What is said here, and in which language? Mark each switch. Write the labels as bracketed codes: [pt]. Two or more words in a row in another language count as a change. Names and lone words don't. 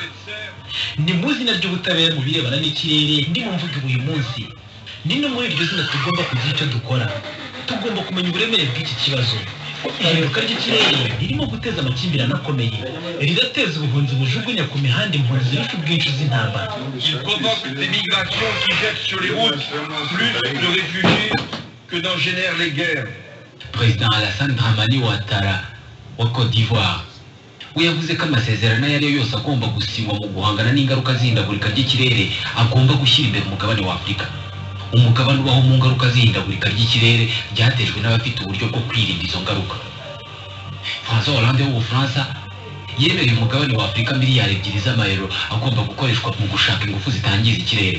[rw] Ni mu izina ry'ubutabera mu birebana n'ikirere ndimo mvuga uyu munsi. Ni no muri iryo zina tugomba kugira icyo dukora. Tugomba kumenya uburemere bw'iki kibazo. Ihinduka ry'ikirere ririmo guteza amakimbirane akomeye, rirateza ubuhunzi bujugunya ku mihanda impunzi zirusha ubwinshi z'intambara. [fr] Il provoque des migrations qui jettent sur les routes plus de réfugiés que n'en génèrent les guerres. [rw] Perezida Alassane Dramani Ouattara wa Côte d'Ivoire we yavuze ko amasezerano ayo ariyo yose agomba gusinywa mu guhangana n'ingaruka z'ihindagurika ry'ikirere agomba gushyira imbere umugabane wa Afurika. Umugabane ubaho mu ngaruka z'ihindagurika ry'ikirere ryatejwe n'abafite uburyo bwo kwirinda izo ngaruka. François Hollande w'Ubufaransa yemereye umugabane wa Afurika miliyari 2 z'amayero agomba gukoreshwa mu gushaka ingufu zitangiza ikirere.